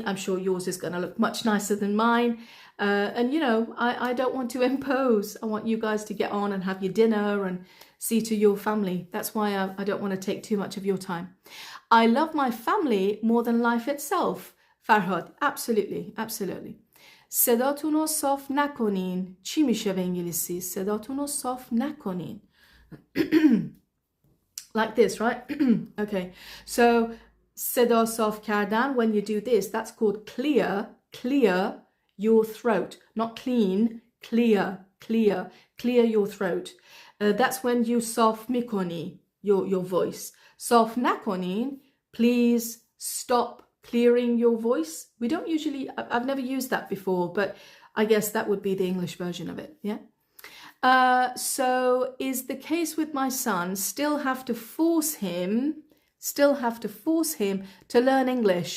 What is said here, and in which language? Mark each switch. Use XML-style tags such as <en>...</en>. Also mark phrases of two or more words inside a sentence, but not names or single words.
<en>I'm sure yours is going to look much nicer than mine. And, you know, I don't want to impose. I want you guys to get on and have your dinner and see to your family. That's why I don't want to take too much of your time. I love my family more than life itself. Farhad, absolutely, absolutely.</en> <fa>صداتون رو صاف نکنین. چی میشه به انگلیسی؟ صداتون رو صاف نکنین.</fa> <en>Like this, right? Okay.</en> <fa>So صدا صاف کردن,</fa> <en>when you do this, that's called clear your throat. Not clean, clear your throat. That's when you</en> <fa>صاف میکنی</fa> <en>your voice.</en> <fa>صاف نکنین,</fa> <en>please stop clearing your voice. We don't usually, I've never used that before, but I guess that would be the English version of it, yeah? So is the case with my son, still have to force him to learn English?</en>